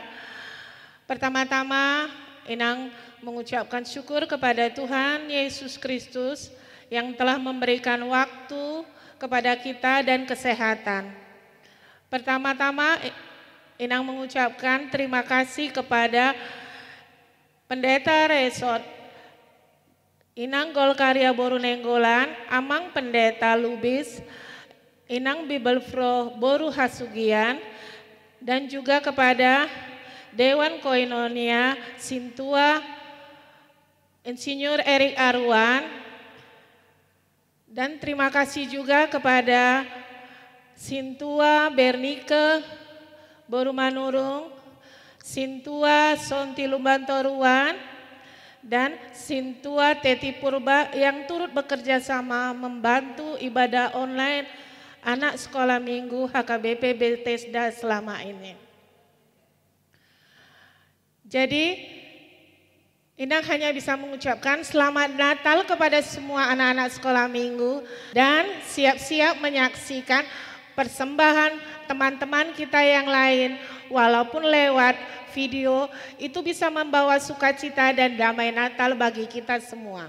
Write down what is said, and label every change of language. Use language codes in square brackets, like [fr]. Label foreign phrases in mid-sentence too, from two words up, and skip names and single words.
[id] Pertama-tama Inang mengucapkan syukur kepada Tuhan Yesus Kristus yang telah memberikan waktu kepada kita dan kesehatan. Pertama-tama Inang mengucapkan terima kasih kepada Pendeta Resort Inang Golkarya Boru Nenggolan, Amang Pendeta Lubis, Inang Bibelfro Boru Hasugian, dan juga kepada Dewan Koinonia Sintua Insinyur Erik Arwan, dan terima kasih juga kepada Sintua Bernike Boru Manurung, Sintua Sonti Lumbantoruan, dan Sintua Teti Purba yang turut bekerja sama membantu ibadah online anak sekolah minggu HKBP Bethesda selama ini. Jadi Inang hanya bisa mengucapkan selamat Natal kepada semua anak-anak sekolah minggu dan siap-siap menyaksikan persembahan teman-teman kita yang lain walaupun lewat video, itu bisa membawa sukacita dan damai Natal bagi kita semua.